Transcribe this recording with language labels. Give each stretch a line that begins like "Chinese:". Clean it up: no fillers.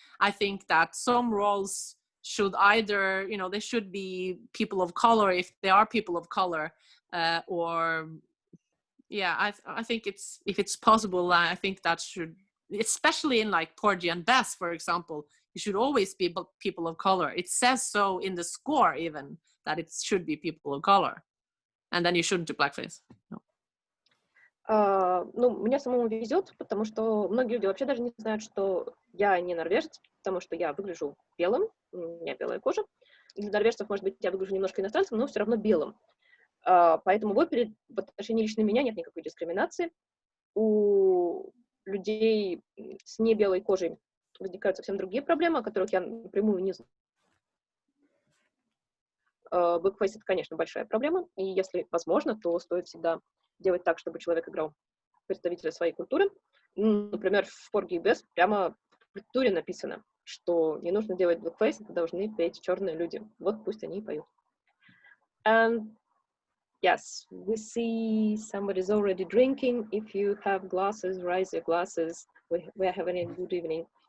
English: I think that some roles should either, you know, they should be people of color if they are people of color, or yeah, I think if it's possible, I think that should, especially in like Porgy and Bess, for example, you should always be people of color. It says so in the score even that it should be people of color, and then you shouldn't do blackface. No.
Russian: Ну, мне самому везет, потому что многие люди вообще даже не знают, что я не норвежец, потому что я выгляжу белым, у меня белая кожа. Для норвежцев, может быть, я выгляжу немножко иностранцем, но все равно белым. Поэтому в опере в отношении лично меня нет никакой дискриминации. У людей с небелой кожей возникают совсем другие проблемы, о которых я напрямую не знаю. Blackface — это, конечно, большая проблема, и если возможно, то стоит всегда делать так, чтобы человек играл представителя своей культуры. Например, в Porgy и Bess прямо в культуре написано, что не нужно делать blackface, это должны петь черные люди. Вот пусть они и поют.
English: And yes, we see somebody's already drinking. If you have glasses, raise your glasses. We're having a good evening.